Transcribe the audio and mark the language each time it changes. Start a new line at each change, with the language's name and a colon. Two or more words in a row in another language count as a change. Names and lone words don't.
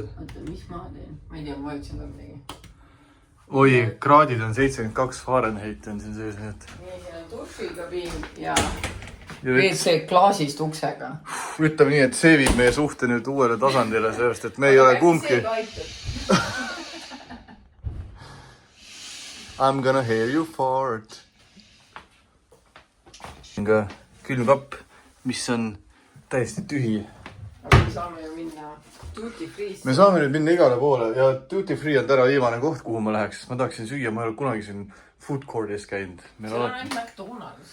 Estonian: Oota, mis ma teen? Ma ei tea, ma vajutsin ka midagi. Oi, kraadid on 72 Fahrenheit on siin sees. Nii, siin on dušikabiin ja WC klaasist uksega. Ütleme nii, et see viib meie suhte nüüd uuele tasandile, sellest, et me ei ole kumbki.
English: I'm gonna hear you fart.
Estonian: Külmkapp, mis on täiesti tühi. Aga me saame ju minna
English: Duty Free'st.
Estonian: Me saame nüüd minna igale poole ja
English: Duty Free
Estonian: on täna viimane koht, kuhu ma läheks. Ma tahaksin süüa, ma ei ole kunagi siin
English: food courtis
Estonian: käinud. Seal on ainult McDonald's.